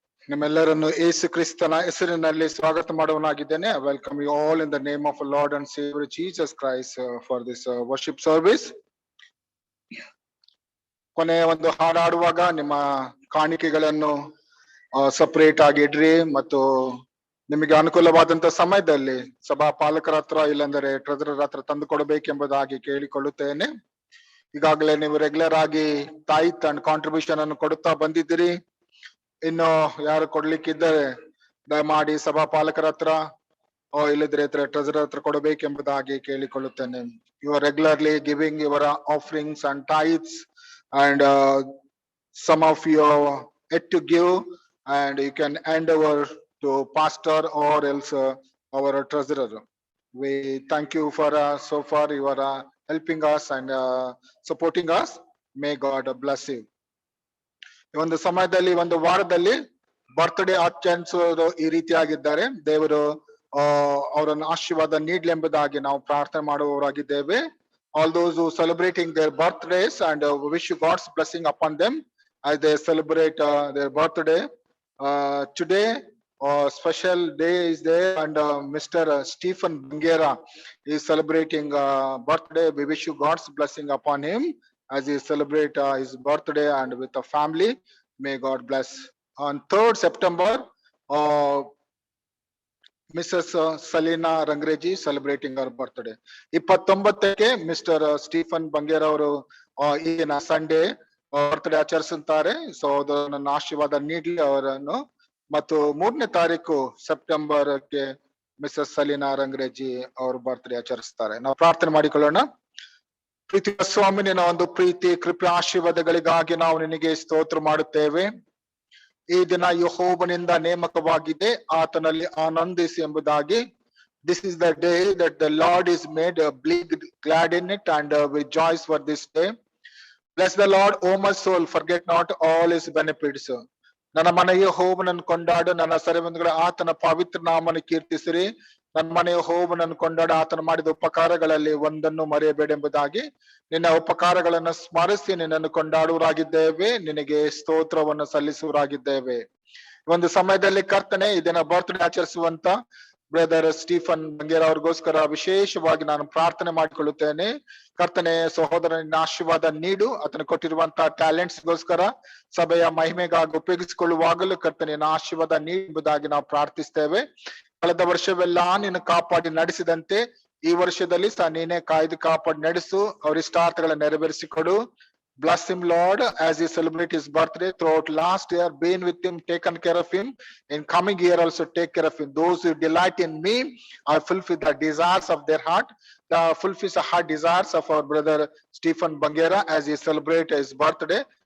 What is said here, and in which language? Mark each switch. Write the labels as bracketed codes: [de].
[kn] ನಿಮ್ಮೆಲ್ಲರನ್ನು ಯೇಸು ಕ್ರಿಸ್ತನ ಹೆಸರಿನಲ್ಲಿ ಸ್ವಾಗತ ಮಾಡುವನಾಗಿದ್ದೇನೆ. [en] I welcome you all in the name of our Lord and Savior Jesus Christ for this worship service. [kn] ಕೊನೆಯ ಒಂದು ಹಾಡಾಡುವಾಗ ನಿಮ್ಮ ಕಾಣಿಕೆಗಳನ್ನು ಸಪರೇಟ್ ಆಗಿ ಇಡ್ರಿ, ಮತ್ತು ನಿಮಗೆ ಅನುಕೂಲವಾದಂತ ಸಮಯದಲ್ಲಿ ಸಭಾ ಪಾಲಕರ ಹತ್ರ ಇಲ್ಲಾಂದರೆ ಟ್ರೆಜರರ್ ಹತ್ರ ತಂದು ಕೊಡಬೇಕೆಂಬುದಾಗಿ ಕೇಳಿಕೊಳ್ಳುತ್ತೇನೆ. ಈಗಾಗಲೇ ನೀವು ರೆಗ್ಯುಲರ್ ಆಗಿ [en] tithe and contribution [kn] ಅನ್ನು ಕೊಡುತ್ತಾ ಬಂದಿದ್ದೀರಿ. ಇನ್ನು ಯಾರು ಕೊಡ್ಲಿಕ್ಕಿದ್ದಾರೆ ದಯಮಾಡಿ ಸಭಾ ಪಾಲಕರ ಹತ್ರ ಇಲ್ಲದ್ರೆ ಟ್ರೆಜರರ್ ಹತ್ರ ಕೊಡಬೇಕೆಂಬುದಾಗಿ ಕೇಳಿಕೊಳ್ಳುತ್ತೇನೆ. [en] You are regularly giving your offerings and tithes, and some of you are yet to give, and you can hand over to pastor or else our treasurer. We thank you for so far your helping us and supporting us. May God bless you. [kn] ಈ ಒಂದು ಸಮಯದಲ್ಲಿ ಒಂದು ವಾರದಲ್ಲಿ birthday ಆಚರಿಸುವುದು ಈ ರೀತಿಯಾಗಿದ್ದಾರೆ. ದೇವರು ಅವರನ್ನು ಆಶೀರ್ವಾದ ನೀಡಲಿ ಎಂಬುದಾಗಿ ನಾವು ಪ್ರಾರ್ಥನೆ ಮಾಡುವವರಾಗಿದ್ದೇವೆ. [en] All those who celebrating their birthdays and wish you God's blessing upon them as they celebrate their birthday. Today special day is there and Mr. Stephen Bangera is celebrating birthday. We wish you God's blessing upon him as he celebrate his birthday and with the family. May God bless. On 3rd September, Mrs. Salina Rangreji celebrating her birthday. [kn] 29ಕ್ಕೆ mister Stephen Bangera ಅವರು ಈಗಿನ Sunday birthday ಆಚರಿಸುತ್ತಾರೆ. So ನನ್ನ ಆಶೀರ್ವಾದ ನೀಡಲಿ ಅವರನ್ನು. ಮತ್ತು 3ನೇ ತಾರೀಕು ಸೆಪ್ಟೆಂಬರ್ಗೆ ಮಿಸಸ್ ಸಲೀನಾ ರಂಗ್ರೇಜಿ ಅವರು ಬರ್ತ್ಡೇ ಆಚರಿಸ್ತಾರೆ. ನಾವು ಪ್ರಾರ್ಥನೆ ಮಾಡಿಕೊಳ್ಳೋಣ. ಪ್ರೀತಿ ಸ್ವಾಮಿ, ನಿನ್ನ ಒಂದು ಪ್ರೀತಿ ಕೃಪೆ ಆಶೀರ್ವಾದಗಳಿಗಾಗಿ ನಾವು ನಿನಗೆ ಸ್ತೋತ್ರ ಮಾಡುತ್ತೇವೆ. ಈ ದಿನ ಯೆಹೋವನಿಂದ ನೇಮಕವಾಗಿದೆ, ಆತನಲ್ಲಿ ಆನಂದಿಸಿ ಎಂಬುದಾಗಿ. [en] This is the day that the Lord is made, be glad in it and rejoice for this day. Bless the Lord, O my soul, forget not all his benefits. [kn] ನನ್ನ ಮನೆಯ ಯೆಹೋವನನ್ನು ಕೊಂಡಾಡು, ನನ್ನ ಸೆರೆಮನೆಗಳ ಆತನ ಪವಿತ್ರ ನಾಮವನ್ನು ಕೀರ್ತಿಸಿರಿ. ನನ್ನ ಮನೆಯ ಯೆಹೋವನನ್ನು ಕೊಂಡಾಡು, ಆತನ ಮಾಡಿದ ಉಪಕಾರಗಳಲ್ಲಿ ಒಂದನ್ನು ಮರೆಯಬೇಡ ಎಂಬುದಾಗಿ. ನಿನ್ನ ಉಪಕಾರಗಳನ್ನು ಸ್ಮರಿಸಿ ನಿನ್ನನ್ನು ಕೊಂಡಾಡುವರಾಗಿದ್ದೇವೆ, ನಿನಗೆ ಸ್ತೋತ್ರವನ್ನು ಸಲ್ಲಿಸುವರಾಗಿದ್ದೇವೆ. ಒಂದು ಸಮಯದಲ್ಲಿ ಕರ್ತನೆ, ಇದನ್ನ ಬರ್ತ್ಡೇ ಆಚರಿಸುವಂತ ಬ್ರದರ್ ಸ್ಟೀಫನ್ ಬಂಗೇರ ಅವ್ರಿಗೋಸ್ಕರ ವಿಶೇಷವಾಗಿ ನಾನು ಪ್ರಾರ್ಥನೆ ಮಾಡಿಕೊಳ್ಳುತ್ತೇನೆ. ಕರ್ತನೆ, ಸಹೋದರನ ಆಶೀರ್ವಾದ ನೀಡು. ಆತನ ಕೊಟ್ಟಿರುವಂತಹ ಟ್ಯಾಲೆಂಟ್ಸ್ ಗೋಸ್ಕರ ಸಭೆಯ ಮಹಿಮೆಗಾಗಿ ಉಪಯೋಗಿಸಿಕೊಳ್ಳುವಾಗಲೂ ಕರ್ತನೆ ಆಶೀರ್ವಾದ ನೀಡುವುದಾಗಿ ನಾವು ಪ್ರಾರ್ಥಿಸ್ತೇವೆ. ಕಳೆದ ವರ್ಷವೆಲ್ಲ ನೀನು ಕಾಪಾಡಿ ನಡೆಸಿದಂತೆ ಈ ವರ್ಷದಲ್ಲಿ ಸಹ ನೀನೇ ಕಾಯ್ದು ಕಾಪಾಡಿ ನಡೆಸು. ಅವರ ಇಷ್ಟಾರ್ಥಗಳನ್ನು ನೆರವೇರಿಸಿಕೊಡು. [en] Bless him, Lord, as he celebrate his birthday. Throughout last year, been with him, taken care of him. In coming year also take care of him. Those who delight in me, I fulfill the desires of their heart. The fulfills the heart desires of our brother Stephen Bangera as he celebrate his birthday.